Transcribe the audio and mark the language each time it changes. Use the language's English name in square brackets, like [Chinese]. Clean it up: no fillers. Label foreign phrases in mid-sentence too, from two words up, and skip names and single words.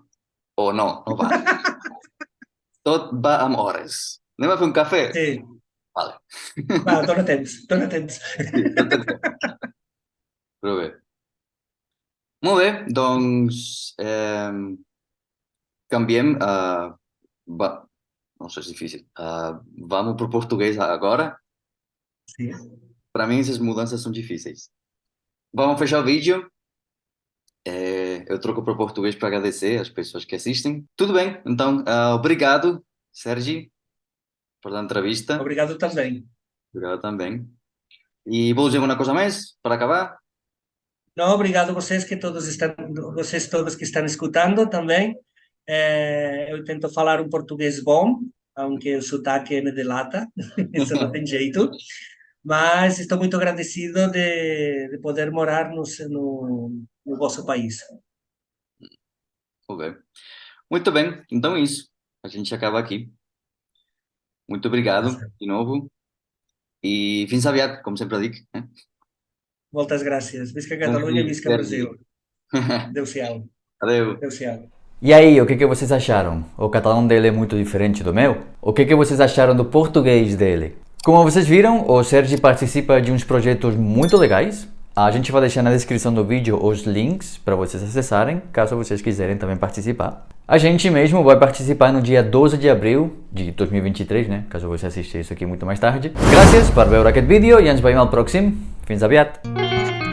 [Catalan] O no va. Tot va amb hores. Anem a fer un cafè? Sí. Vale. Va, dóna temps. Sí, però bé. Molt bé, doncs canviem. [Portuguese] No sé se é difícil. Vamos para o português agora. Sim. Para mim, essas mudanças são difíceis. Vamos fechar o vídeo. Eu troco para o português para agradecer as pessoas que assistem. Tudo bem, então, obrigado, Sergi. [Catalan] per l'entrevista. [Portuguese] Obrigado também. Obrigado também. [Catalan] E vols dir [Portuguese] alguma coisa mais para acabar? Não, obrigado a vocês todos que estão escutando também. Eu tento falar um português bom, aunque o sotaque me delata, isso não tem jeito. Mas estou muito agradecido de poder morar no vosso país. Ok. Muito bem, então é isso. A gente acaba aqui. Muito obrigado de novo. [Catalan] E fins aviat, com sempre dic. Moltes gràcies. Visca Um Catalunha, feliz visca Brasil. Adéu-siau. Adeu. Adéu-siau. [Portuguese] E aí, o que vocês acharam? O catalão dele é muito diferente do meu? O que vocês acharam do português dele? Como vocês viram, o Sergi participa de uns projetos muito legais. A gente vai deixar na descrição do vídeo os links para vocês acessarem, caso vocês quiserem também participar. A gente mesmo vai participar no dia 12 de abril de 2023, né? Caso você assista isso aqui muito mais tarde. [Catalan] Gràcies per veure aquest vídeo i ens veiem al pròxim. Fins aviat!